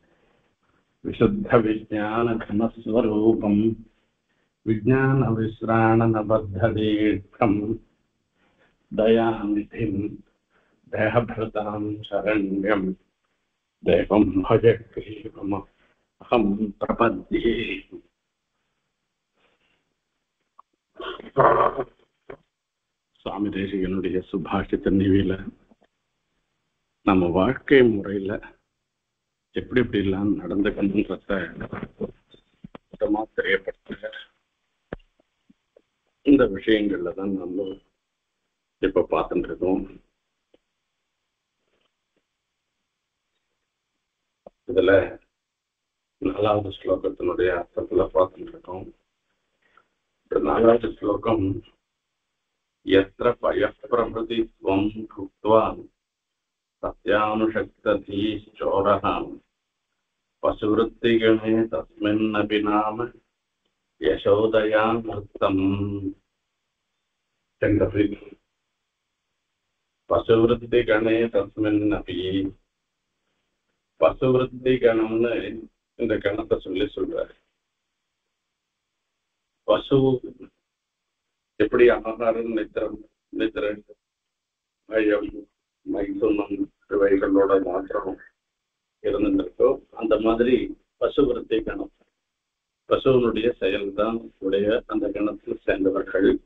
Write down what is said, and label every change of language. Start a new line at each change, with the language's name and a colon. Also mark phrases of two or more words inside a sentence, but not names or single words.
Sanskrit: विशुद्धविज्ञानघनस्वरूपं विज्ञानविश्राणनबद्धदीर्घं दयानिधिं देहभृतां शरण्यं देवं भजग्रीवमहं प्रपद्ये।
Tamil: சுவாமி தேசிகனுடைய சுபாஷித நிவியில நம்ம வாழ்க்கை முறையில எப்படி எப்படிலாம் நடந்துக்கணுன்றத தெரியப்படுத்த இந்த விஷயங்கள்ல தான் நம்ம இப்ப பார்த்துட்டு இருக்கோம். இதுல 4வது ஸ்லோகத்தினுடைய அர்த்தத்துல பார்த்துட்டு இருக்கோம். 4வது ஸ்லோகம்
Sanskrit: यत्र पयःप्रभृति त्वं भुक्त्वा सत्यानुषक्तधीश्चोरः पशुवृत्तिगणे तस्मिन्नपि नाम यशोदयामृतम्. पशुवृत्तिगणे तस्मिन्नपि
Tamil: பசுவருத்திகணம்னு இந்த கணத்தை சொல்றாரு. பசு எப்படி ஆகாரம் நித்திரம் பயம் மைதுனம் இவைகளோட மாற்றம் இருந்துருக்கோ அந்த மாதிரி பசுவருத்தி கணம் பசுவனுடைய செயல்தான் உடைய அந்த கணத்தில் சேர்ந்தவர்கள்.